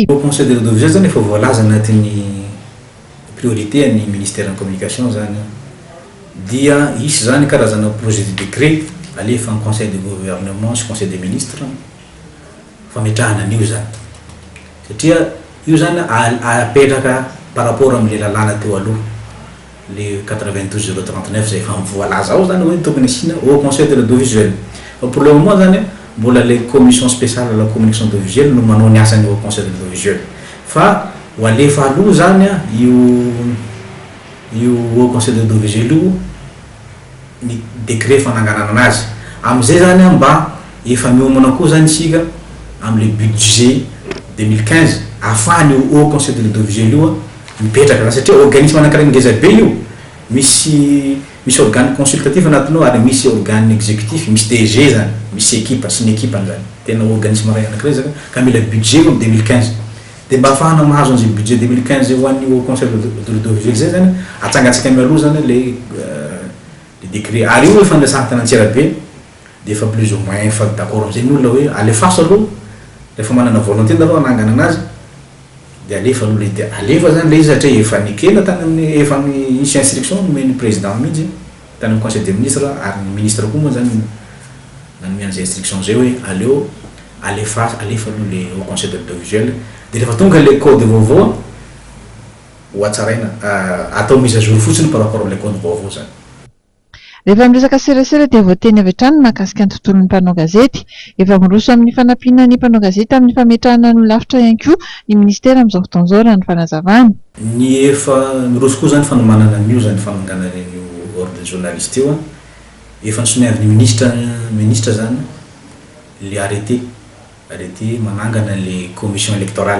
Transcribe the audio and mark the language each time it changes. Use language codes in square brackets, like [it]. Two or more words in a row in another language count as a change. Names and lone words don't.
[mg] Conseil de l'audiovisuel zany efa voalaza anatin'ny priorité ny ministère de la communication zany dia isy zany karazana [fr] projet de décret [mg] alefa ny [fr] conseil de gouvernement [mg] sy [fr] conseil des ministres [mg] fametrahana an'io zany satria io zany apetraka [fr] par rapport [mg] am'le lalàna teo aloha le 92 039 zay efa voalaza ao zany hoe tokony asina au conseil de l'audiovisuel. [fr] Pour le moment [mg] zany mbola [fr] le commission spéciale à la communication audiovisuelle [mg] no manao ny asany au conseil de l'audiovisuel fa ho alefa aloha zany io au conseil de l'audiovisuel io ny décret fananganana anazy am'izay zany mba efa miomana koa zany isika am'le budget 2015 afahany au conseil de l'audiovisuel io mipetraka satria organisme anankiray ngeza be io misy [fr] organe consultatif [mg] anatiny ao ary misy [fr] organe exécutif [mg] misy DG zany misy équipe sy ny équipe zany tena organisme ray anankiray zany ka mila budget io 2015 dia mba afahana mahazo an'izay budget 2015 ho an'ny au conseil de l'audiovisuel zay zany atsangatsika mialoha zany le décret ary io fandraisana tanantsira be dia efa [fr] plus ou moins [mg] efa d'accord am'izay ny olona hoe alefaso aloha rehefa manana volonté nareo anangana anazy dia alefa aloha le dia alefa zany le izy satria efa nikena tany amin'ny efa misy instruction nomeny président mihitsy tany amin'ny [fr] conseil des ministres [mg] ary ny ministre koa moa zany nanome an'izay instruction zay hoe aleo alefa aloha le au conseil de l'audiovisuel dia rehefa tonga le code vaovao ho atsaraina atao [fr] mise à jour [mg] fotsiny [fr] par rapport [mg] am'le code vaovao zany. Rehefa miresaka serasera dia voateny avy hatrany mahakasika ny tontolon'ny mpanao gazety. Efa miroso amin'ny fanampiana ny mpanao gazety amin'ny fametrahana ny lafitra ihany koa ny ministera amin'izao fotoan'izao raha ny fanazavana. Ny efa miroso koa zany fanomanana an'io zany fananganana io [fr] ordre journaliste [mg] io efa nisoniavy ny ministre zany le arrêté manangana le [fr] commission électorale.